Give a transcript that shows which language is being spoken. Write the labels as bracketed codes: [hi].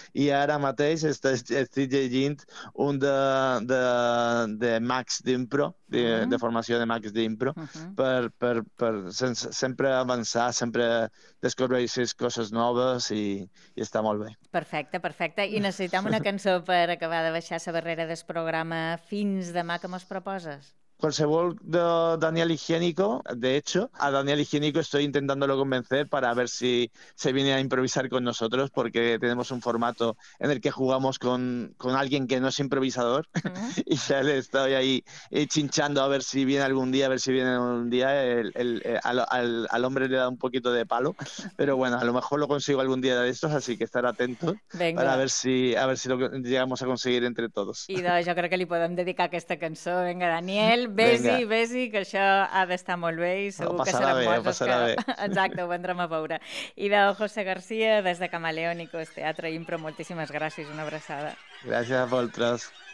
[ca] I ara mateix estic llegint un de Max d'impro, de formació de Max d'impro, per sempre avançar, sempre descobreixes coses noves i està molt bé. Perfecte, perfecte. I necessitem una cançó per acabar de baixar la barrera del programa. Fins demà, que mos proposes? [es] Qualsevol Daniel Higiénico, de hecho, a Daniel Higiénico estoy intentándolo convencer para ver si se viene a improvisar con nosotros, porque tenemos un formato en el que jugamos con alguien que no es improvisador, y ya le estoy ahí chinchando a ver si viene algún día, a ver si viene un día. Al hombre le da un poquito de palo, pero bueno, a lo mejor lo consigo algún día de estos, así que estar atento. Venga. Para ver si lo llegamos a conseguir entre todos. [ca] I doncs, jo crec que li podem dedicar aquesta cançó. Vinga, Daniel, vés-hi, que això ha d'estar molt bé i segur que seran bé, coses que... Bé. Exacte, ho vendrem a veure. I de José García, des de Camaleónicos, Teatre Impro, moltíssimes gràcies, una abraçada. Gràcies a vosaltres.